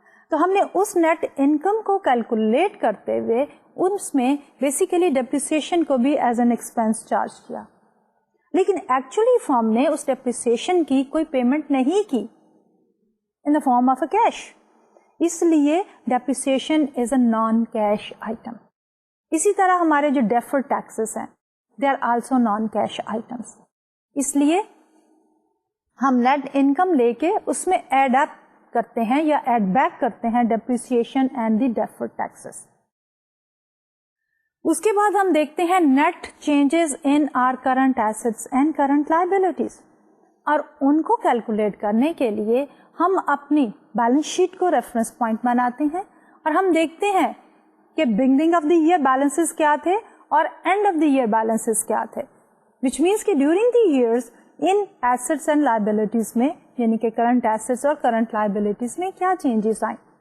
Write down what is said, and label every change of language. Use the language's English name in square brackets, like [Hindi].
[Urdu] تو ہم نے اس نیٹ انکم کو کیلکولیٹ کرتے ہوئے اس میں بیسیکلی ڈپریسیشن کو بھی ایز این ایکسپینس چارج کیا، لیکن ایکچولی فرم نے اس ڈپریسیشن کی کوئی پیمنٹ نہیں کی [English] in the form of a cash. [Urdu] اس لیے [English] Depreciation is a non cash item. [Urdu] اسی طرح ہمارے جو ڈیفرڈ ٹیکسز ہیں [English] they are also non-cash items. [Urdu] اس لیے ہم نیٹ انکم لے کے اس میں ایڈ اپ کرتے ہیں یا ایڈ بیک کرتے ہیں depreciation and the deferred taxes. اس کے بعد ہم دیکھتے ہیں net changes in our current assets and current liabilities, اور ان کو کیلکولیٹ کرنے کے لیے ہم اپنی بیلنس شیٹ کو ریفرنس پوائنٹ بناتے ہیں اور ہم دیکھتے ہیں کہ beginning of the year balances کیا تھے اور and of the year balances کیا تھے, وچ مینس کہ during the years in assets and liabilities میں, یعنی کہ کرنٹ ایسٹس اور کرنٹ لائبلٹیز میں کیا چینجز آئیں.